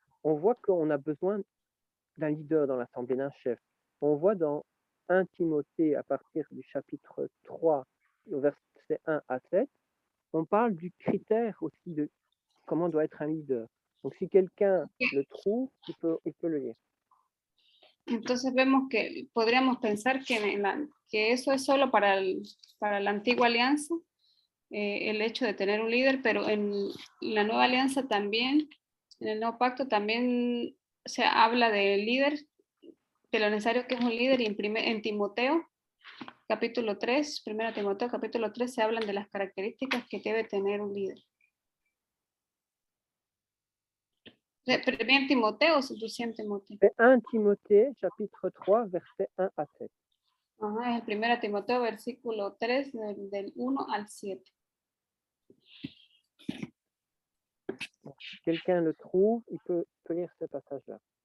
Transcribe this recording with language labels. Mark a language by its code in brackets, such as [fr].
[fr] On voit qu'on a besoin d'un leader dans l'assemblée, d'un chef. On voit dans 1 Timothée à partir du chapitre 3, au verset 1 à 7, on parle du critère aussi de comment doit être un leader. Donc, si quelqu'un le trouve, il peut le lire. [es] Entonces vemos que podríamos pensar que eso es solo para la antigua alianza, el hecho de tener un líder, pero en la nueva alianza también, en el nuevo pacto también se habla del líder, de lo necesario que es un líder, y en Timoteo, capítulo 3, 1 Timoteo, capítulo 3, se hablan de las características que debe tener un líder. Bien Timoteo o 2 Timoteo. [fr] C'est 1 Timothée, chapitre 3, versets 1 à 7. [es] Ajá, es el 1 Timoteo, versículo 3, del 1 al 7. [fr] Bon, si quelqu'un le trouve, il peut lire ce passage-là.